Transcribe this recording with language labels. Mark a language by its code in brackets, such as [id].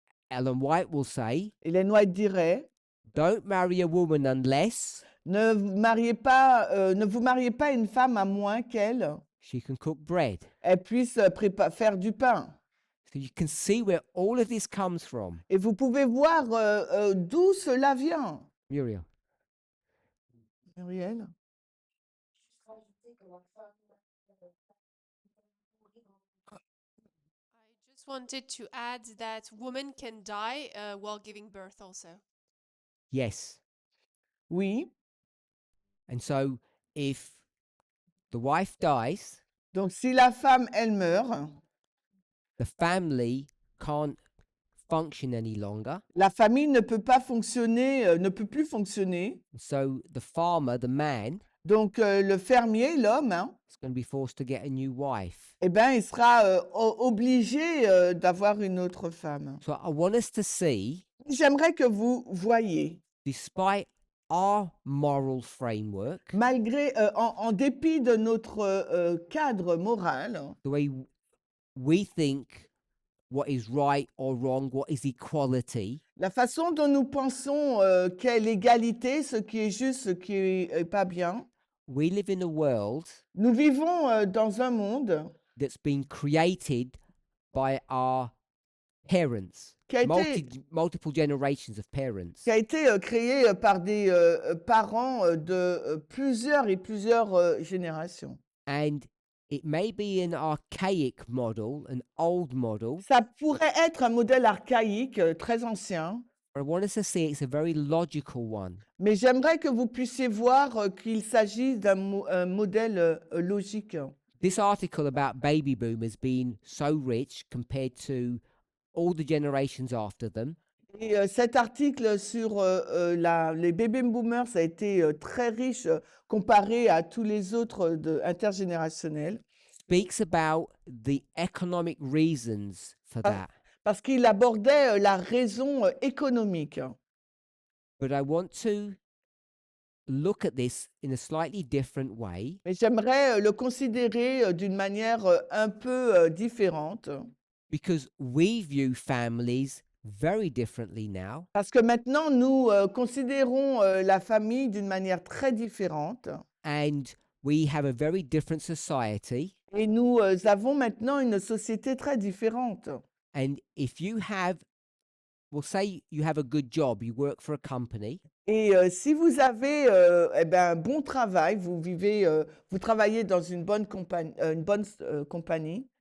[en] Ellen White will say, [fr] Hélène White dirait, [en] don't marry a woman unless [fr] ne vous mariez pas une femme à moins qu'elle [en] she can cook bread. [fr] puisse faire du pain. [en] So you can see where all of this comes from. [fr] Et vous pouvez voir d'où cela vient. [en] Muriel. Muriel? [fr] Juste rajouter que la femme [en] I just wanted to add that women can die while giving birth also. Yes. [fr] Oui. [en] And so if the wife dies, [fr] Donc si la femme, elle meurt, [en] the family can't function any longer. [fr] la famille ne peut pas fonctionner, ne peut plus fonctionner. [en] So the farmer, the man, [fr] Donc le fermier, l'homme, hein, [en] is going to be forced to get a new wife. [fr] eh ben, il sera obligé d'avoir une autre femme. [en] So I want us to see, [fr] J'aimerais que vous voyiez, [en] despite our moral framework, [fr] malgré, en dépit de notre cadre moral, [en] the way we think what is right or wrong, what is equality, [fr] la façon dont nous pensons qu'est l'égalité, ce qui est juste, ce qui est pas bien, [en] we live in a world [fr] nous vivons dans un monde [en] that's been created by our parents, [fr] qui a été, [en] multiple generations of parents. [fr] qui a été créé par des parents de plusieurs et plusieurs générations. [en] And it may be an archaic model, an old model, [fr] Ça pourrait être un modèle archaïque, très ancien, [en] But I want us to see it's a very logical one. [fr] Mais j'aimerais que vous puissiez voir qu'il s'agit d'un un modèle logique. [en] This article about baby boomers being so rich compared to all the generations after them [fr] Et cet article sur les baby boomers a été très riche comparé à tous les autres intergénérationnels, [en] speaks about the economic reasons for Ah. that. [fr] parce qu'il abordait la raison économique. [en] But I want to look at this in a slightly different way [fr] Mais j'aimerais le considérer d'une manière un peu différente, [en] because we view families very differently now. [fr] parce que maintenant nous considérons la famille d'une manière très différente [en] And we have a very different society. [fr] et nous avons maintenant une société très différente. [en] And if you have, well, say you have a good job, you work for a company, [fr] Et si vous avez eh ben, un bon travail, vous travaillez dans une bonne compagnie,